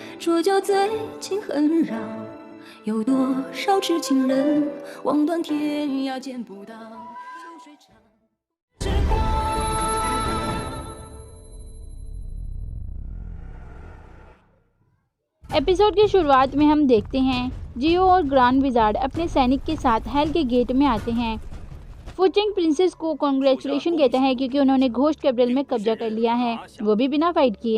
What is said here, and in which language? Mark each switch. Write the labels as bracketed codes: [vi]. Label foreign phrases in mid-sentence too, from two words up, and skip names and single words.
[zh] 说就最近很绕，有多少痴情人望断天涯见不到，秋水长时光。 [hi] एपिसोड की शुरुआत में हम देखते हैं जियो और [en] grand wizard [hi] अपने सैनिक के साथ हेल के गेट में आते हैं। फुचिंग प्रिंसेस को कॉन्ग्रेचुलेशन कहता है क्योंकि उन्होंने [en] ghost capital [hi] में कब्जा कर लिया है, वो भी बिना फाइट किए।